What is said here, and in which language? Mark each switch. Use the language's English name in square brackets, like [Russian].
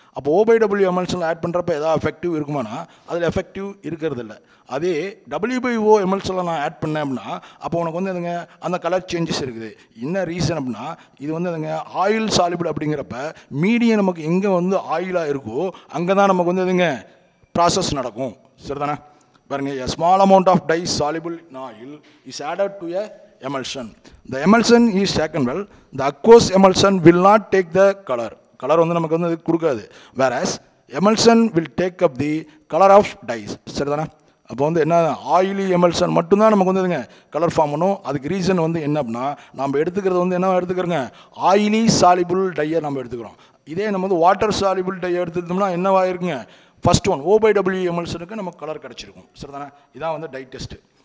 [Tamil] அப்போ O by W எமல்ஷனில் add பண்ணுறப்ப எதாவது எஃபெக்டிவ் இருக்குமானா அதில் எஃபெக்டிவ் இருக்கிறது இல்லை. அதே W by O எமல்ஷனில் நான் ஆட் பண்ணேன் அப்படின்னா அப்போ உனக்கு வந்து எதுங்க அந்த கலர் சேஞ்சஸ் இருக்குது. என்ன ரீசன் அப்படின்னா இது வந்து எதுங்க ஆயில் சாலிபிள் அப்படிங்கிறப்ப மீடியம் நமக்கு எங்கே வந்து ஆயிலாக இருக்கோ அங்கே தான் நமக்கு வந்து எதுங்க ப்ராசஸ் நடக்கும், சரிதானே. பாருங்க, [English] a small amount of dye soluble in oil is added to a emulsion. The emulsion is taken well. The aqueous emulsion will not take the color. [Tamil] Color வந்து நமக்கு வந்து கொடுக்காது. [English] Whereas emulsion will take up the color of dyes. [Tamil] சரிதானே. அப்போ வந்து என்ன oily emulsion மட்டும்தான் நமக்கு வந்து கலர் ஃபார்ம் பண்ணும். அதுக்கு ரீசன் வந்து என்ன அப்படின்னா நம்ம எடுத்துக்கிறது வந்து என்ன எடுத்துக்கிறோங்க ஆயிலி சாலிபிள் டையை நம்ம எடுத்துக்கிறோம். இதே நம்ம வந்து வாட்டர் சாலிபிள் டையை எடுத்துக்கிட்டோம்னா என்னவாயிருக்குங்க first one O by W எமல்ஷனுக்கு நமக்கு கலர் கிடச்சிருக்கும், சரிதானே. இதான் வந்து டை டெஸ்ட்டு.